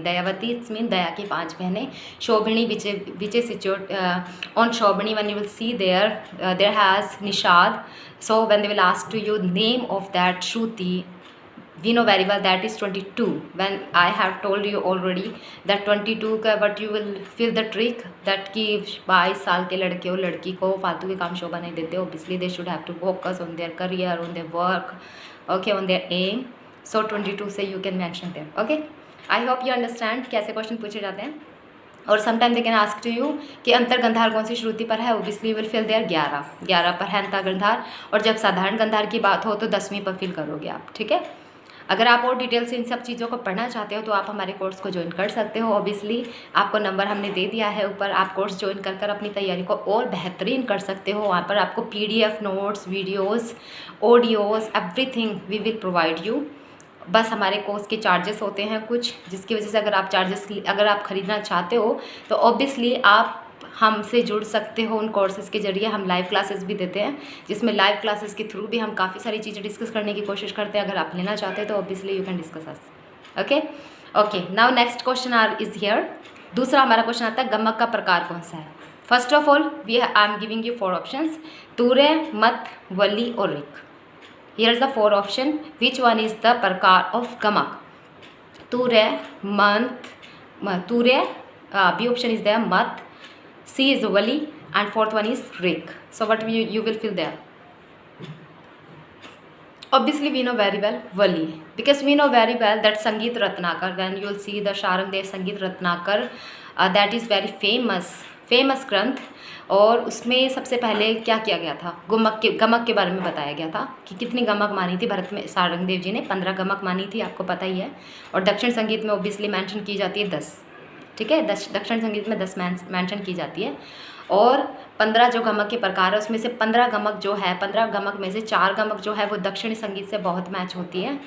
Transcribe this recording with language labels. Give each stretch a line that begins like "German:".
English: Dayavati it's mean
Hindi: दया की 5 बहनें।
English: Shobhini which is situate on Shobhini when you will see there has Nishad, so when they will ask to you name of that shruti, we know very well that is 22. when I have told you already that
Hindi: 22 का
English: but you will feel the trick that
Hindi: कि 22 साल के लड़के और लड़की को फालतू के काम शोभा नहीं देते।
English: obviously they should have to focus on their career, on their work, okay, on their aim, so 22 से you can mention there, okay। I hope you understand
Hindi: कैसे क्वेश्चन पूछे जाते हैं। और
English: sometime they can ask to you
Hindi: कि अंतर गंधार कौन सी श्रुति पर है,
English: obviously will fill there
Hindi: 11 पर है अंतर गंधार। और जब साधारण गंधार की बात हो तो 10वीं पर फिल करोगे आप, ठीक है। अगर आप और डिटेल से इन सब चीज़ों को पढ़ना चाहते हो तो आप हमारे कोर्स को ज्वाइन कर सकते हो। ऑब्वियसली आपको नंबर हमने दे दिया है ऊपर, आप कोर्स ज्वाइन कर अपनी तैयारी को और बेहतरीन कर सकते हो। वहाँ पर आपको PDF notes, videos, audios,
English: Everything we will provide you.
Hindi: बस हमारे कोर्स के चार्जेस होते हैं कुछ, जिसकी वजह से अगर आप ख़रीदना चाहते हो तो ऑब्वियसली आप हमसे जुड़ सकते हो उन कोर्सेज़ के ज़रिए। हम लाइव क्लासेस भी देते हैं, जिसमें लाइव क्लासेस के थ्रू भी हम काफ़ी सारी चीज़ें डिस्कस करने की कोशिश करते हैं। अगर आप लेना चाहते हैं तो obviously
English: You can discuss us. Okay now next question is here.
Hindi: दूसरा हमारा क्वेश्चन आता है गमक का प्रकार कौन सा है।
English: First of all I am giving you 4 options, तूर्य, मत, वली और ऋक। Here is the 4 option. Which one is the prakar of gamak? Turya, mant, turya, B option is there, mat, C is vali and 4th one is rik. So what you will fill there? Obviously we know very well वली, because we know very well that Sangeet Ratnakar, when you will see the Sharangdev Sangeet Ratnakar, that is very famous ग्रंथ।
Hindi: और उसमें सबसे पहले क्या किया गया था, गमक के बारे में बताया गया था कि कितनी गमक मानी थी भरत में। सारंगदेव जी ने 15 गमक मानी थी, आपको पता ही है। और दक्षिण संगीत में ऑब्वियसली मेंशन की जाती है 10, ठीक है। दक्षिण संगीत में 10 मेंशन की जाती है। और 15 जो गमक के प्रकार है उसमें से 15 गमक जो है, 15 गमक में से 4 गमक जो है वो दक्षिणी संगीत से बहुत मैच होती है।